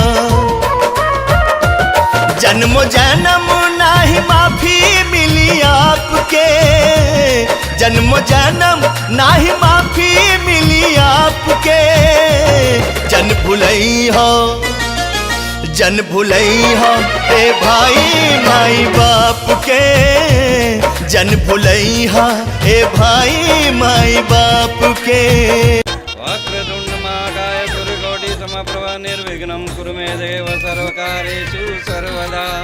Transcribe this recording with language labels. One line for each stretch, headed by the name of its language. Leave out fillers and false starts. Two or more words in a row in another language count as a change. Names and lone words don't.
Bhojpuri: जन्मो जन्म नाही माफी मिली आपके, जन्मो जन्म नाही माफी मिली आपके। जन भुलई हो ए भाई माई बाप के, जन भुलई हो ए भाई माई बाप के।
Sanskrit: वक्रतुण्डमहाकाय सूर्यकोटि समप्रभ निर्विघ्नं कुरु मे देव सर्वकार्येषु सर्वदा।